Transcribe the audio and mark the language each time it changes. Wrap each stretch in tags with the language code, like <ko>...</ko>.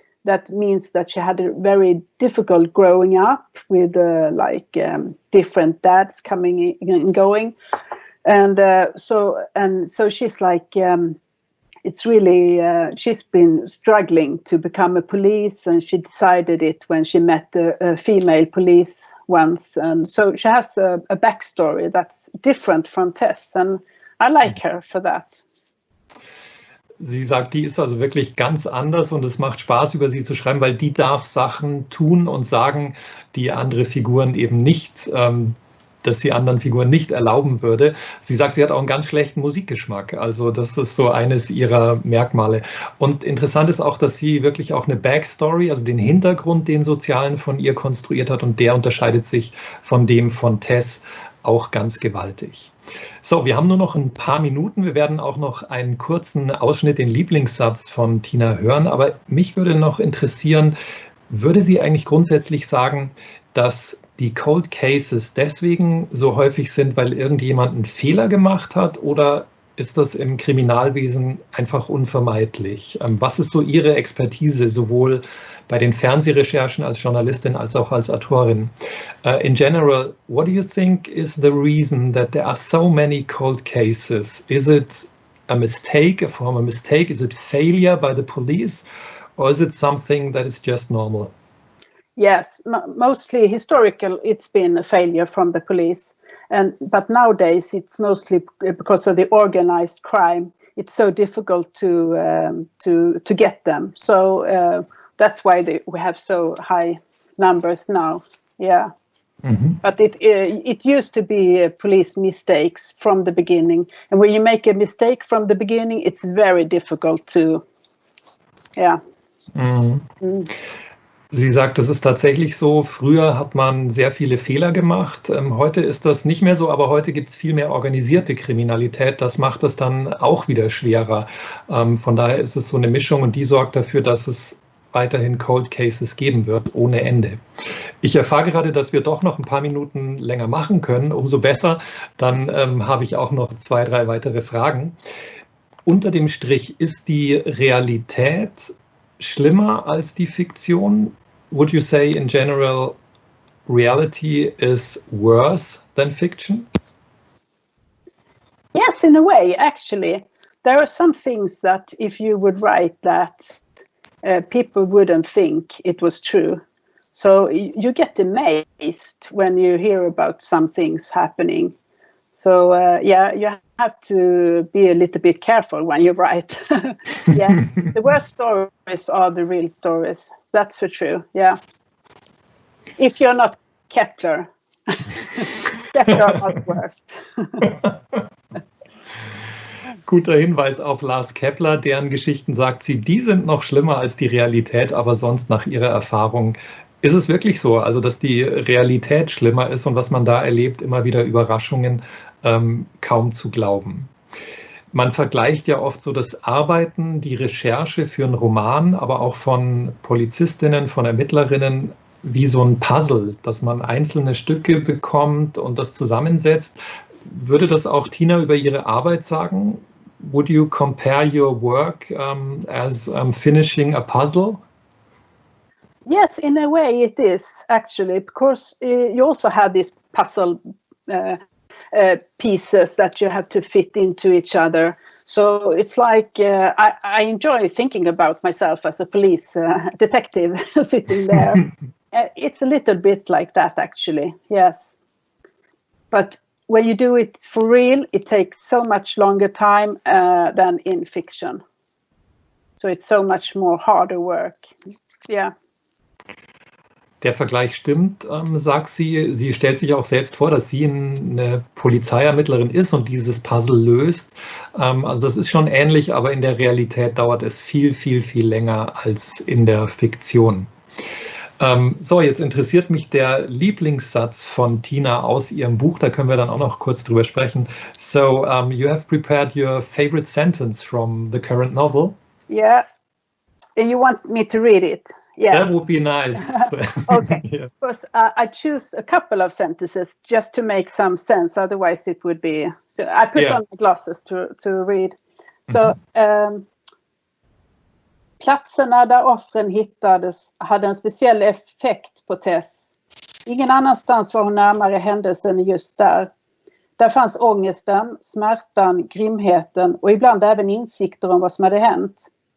<en>That means that she had a very difficult growing up with different dads coming in and going, and so she's like it's really she's been struggling to become a police, and she decided it when she met a female police once, and so she has a backstory that's different from Tess, and I like her for that.</en> <de>Sie sagt, die ist also wirklich ganz anders und es macht Spaß, über sie zu schreiben, weil die darf Sachen tun und sagen, die andere Figuren eben nicht, dass sie anderen Figuren nicht erlauben würde. Sie sagt, sie hat auch einen ganz schlechten Musikgeschmack. Also das ist so eines ihrer Merkmale. Und interessant ist auch, dass sie wirklich auch eine Backstory, also den Hintergrund, den sozialen von ihr konstruiert hat, und der unterscheidet sich von dem von Tess auch ganz gewaltig. So, wir haben nur noch ein paar Minuten. Wir werden auch noch einen kurzen Ausschnitt, den Lieblingssatz von Tina hören. Aber mich würde noch interessieren, würde sie eigentlich grundsätzlich sagen, dass die Cold Cases deswegen so häufig sind, weil irgendjemand einen Fehler gemacht hat, oder ist das im Kriminalwesen einfach unvermeidlich? Was ist so Ihre Expertise, sowohl bei den Fernsehrecherchen als Journalistin als auch als Autorin?</de> <en>In general, what do you think is the reason that there are so many cold cases? Is it a mistake, a former mistake? Is it failure by the police? Or is it something that is just normal? Yes, mostly historical, it's been a failure from the police. But nowadays it's mostly because of the organized crime. It's so difficult to get them. So that's why we have so high numbers now. Yeah. Mm-hmm. But it used to be police mistakes from the beginning. And when you make a mistake from the beginning, it's very difficult to, yeah. Mm. Mm.</en> <de>Sie sagt, das ist tatsächlich so. Früher hat man sehr viele Fehler gemacht. Heute ist das nicht mehr so, aber heute gibt es viel mehr organisierte Kriminalität. Das macht es dann auch wieder schwerer. Von daher ist es so eine Mischung, und die sorgt dafür, dass es weiterhin Cold Cases geben wird, ohne Ende. Ich erfahre gerade, dass wir doch noch ein paar Minuten länger machen können. Umso besser. Dann habe ich auch noch 2, 3 weitere Fragen. Unter dem Strich, ist die Realität schlimmer als die Fiktion?</de> <en>Would you say in general reality is worse than fiction? Yes, in a way, actually. There are some things that if you would write that, people wouldn't think it was true. So you get amazed when you hear about some things happening. So yeah, you have to be a little bit careful when you write. Yeah, the worst stories are the real stories. That's for true. Yeah. If you're not Kepler, Kepler are not worst.</en> <de>Guter Hinweis auf Lars Kepler, deren Geschichten, sagt sie, die sind noch schlimmer als die Realität, aber sonst nach ihrer Erfahrung ist es wirklich so, also dass die Realität schlimmer ist und was man da erlebt, immer wieder Überraschungen, kaum zu glauben. Man vergleicht ja oft so das Arbeiten, die Recherche für einen Roman, aber auch von Polizistinnen, von Ermittlerinnen, wie so ein Puzzle, dass man einzelne Stücke bekommt und das zusammensetzt. Würde das auch Tina über ihre Arbeit sagen?</de> <en>Would you compare your work as finishing a puzzle? Yes, in a way it is actually, because you also have these puzzle pieces that you have to fit into each other. So it's like I enjoy thinking about myself as a police detective sitting there. It's a little bit like that, actually. Yes, but when you do it for real, it takes so much longer time than in fiction. So it's so much more harder work. Yeah.</en> <de>Der Vergleich stimmt, sagt sie. Sie stellt sich auch selbst vor, dass sie eine Polizeiermittlerin ist und dieses Puzzle löst. Also das ist schon ähnlich, aber in der Realität dauert es viel, viel, viel länger als in der Fiktion. So, jetzt interessiert mich der Lieblingssatz von Tina aus ihrem Buch. Da können wir dann auch noch kurz drüber sprechen.</de> <en>So, you have prepared your favorite sentence from the current novel. Yeah. You want me to read it? Yes. That would be nice. Okay. Yeah. Because I choose a couple of sentences just to make some sense. Otherwise, it would be. I put on my glasses to read.</en> <sv>Så platserna där offren hittades hade en speciell effekt på Tess. Ingen annanstans var hon närmare händelsen just där. Där fanns ångesten, smärtan, grymheten och ibland även insikter om vad som hade hänt.</sv>